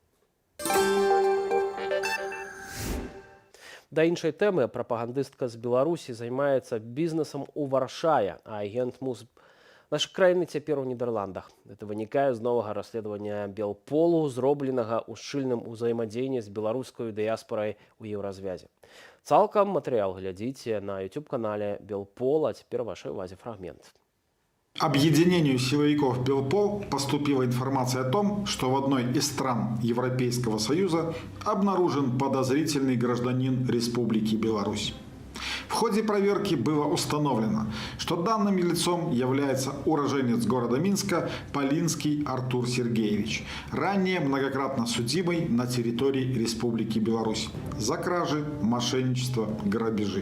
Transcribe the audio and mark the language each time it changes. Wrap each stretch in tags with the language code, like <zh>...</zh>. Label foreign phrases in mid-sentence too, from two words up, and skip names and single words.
<be>Да іншай тэмы, прапагандыстка з Беларусі займаецца бізнесам у Варшаве, а агент МУЗ нашай краіны цяпер у Нідерландах. Гэта вынікае з новага расследавання Белполу, зробленага ў шчыльным узаемадзеянні з беларускай дыяспорай у Еўразвязе. Цалкам матэрыял глядзіце на YouTube-канале Белпол,</be> <ru>а теперь в вашей</ru> <be>увазе фрагмент.</be> <ru>Объединению силовиков Белпол поступила информация о том, что в одной из стран Европейского Союза обнаружен подозрительный гражданин Республики Беларусь. В ходе проверки было установлено, что данным лицом является уроженец города Минска Полинский Артур Сергеевич, ранее многократно судимый на территории Республики Беларусь за кражи, мошенничество, грабежи.</ru>